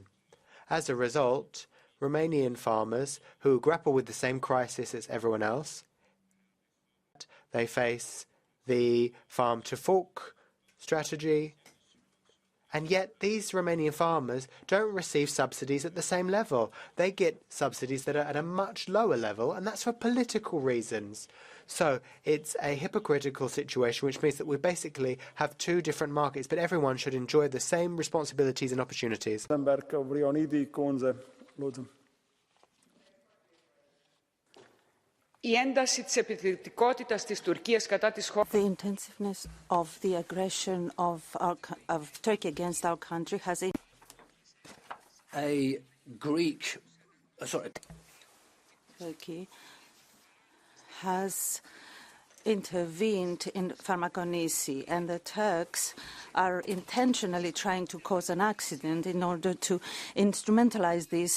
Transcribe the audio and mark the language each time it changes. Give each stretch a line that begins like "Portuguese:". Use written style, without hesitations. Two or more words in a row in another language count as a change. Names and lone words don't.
English: As a result, Romanian farmers who grapple with the same crisis as everyone else, they face the farm to fork strategy, and yet these Romanian farmers don't receive subsidies at the same level. They get subsidies that are at a much lower level, and that's for political reasons. So it's a hypocritical situation, which means that we basically have two different markets, but everyone should enjoy the same responsibilities and opportunities.
Greek: Η ένταση της επιθετικότητας της Τουρκίας κατά της χώρας.
English: The intensiveness of the aggression of Turkey against our country has Turkey has intervened in Farmakonisi, and the Turks are intentionally trying to cause an accident in order to instrumentalize this.